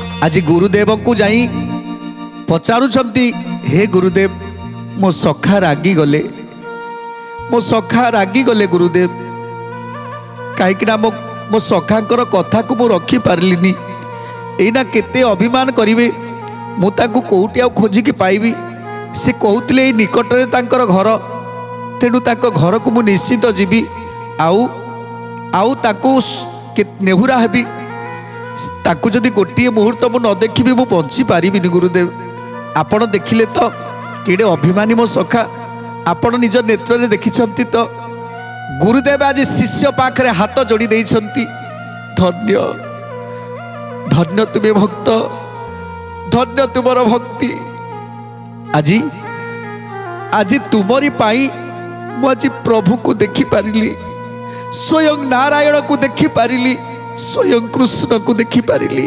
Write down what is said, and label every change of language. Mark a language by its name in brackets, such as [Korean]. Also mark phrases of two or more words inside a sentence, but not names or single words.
[Odia] ଆଜ ଗୁରୁଦେବ କୋ ଯାଇ ପଚାରୁଛନ୍ତି ହେ ଗୁରୁଦେବ ମୋ ସଖା ରାଗି ଗଲେ, ମୋ ସଖା ରାଗି ଗଲେ ଗୁରୁଦେବ, କହିଁ ମୋ ସଖାଙ୍କର କଥା କୋ ମୁ ରଖି ପାରଲିନି। ଏନା କେତେ ଅଭିମାନ କରିବେ, ମୁ ତାକୁ କେଉଁଠି ଆ ଖୋଜିକି ପାଇବି। ସେ କହୁଥିଲେ ଏଇ ନିକଟରେ ତାଙ୍କର ଘର, ତେଣୁ ତାଙ୍କୋ ଘର କୋ ମୁ ନିଶ୍ଚିତ ଯିବି। ଆଉ ତାକୁ ନେହୁରା ହେବି। ତାକୁ ଯଦି ଗୋଟେ ମୁହୂର୍ତ୍ତ ମୁ ନ ଦେଖିବି ମୁ ବଞ୍ଚି ପାରିବିନି ଗୁରୁଦେବ। ଆପଣ ଦେଖିଲେ ତ କେଡ଼େ ଅଭିମାନୀ ମୋ ସଖା, ଆପଣ ନିଜ ନେତ୍ର ଦେଖିଛନ୍ତି ତ। ଗୁରୁଦେବ ଆଜ ଶିଷ୍ୟ ପାଖରେ ହାତ ଯୋଡ଼ି ଦେଇଛନ୍ତି। ଧନ୍ୟ ଧନ୍ୟ ତୁମେ ଭକ୍ତ, ଧନ୍ୟ ତୁମର ଭକ୍ତି। ଆଜ ତୁମରି ପାଇଁ ମୁ ଆଜ ପ୍ରଭୁ କୋ ଦେଖି ପାରିଲି, ସ୍ୱୟଂ ନାରାୟଣ କୋ ଦେଖି ପାରିଲି, ସ୍ୱୟଂ କୃଷ୍ଣ କୋ ଦେଖି ପାରିଲି।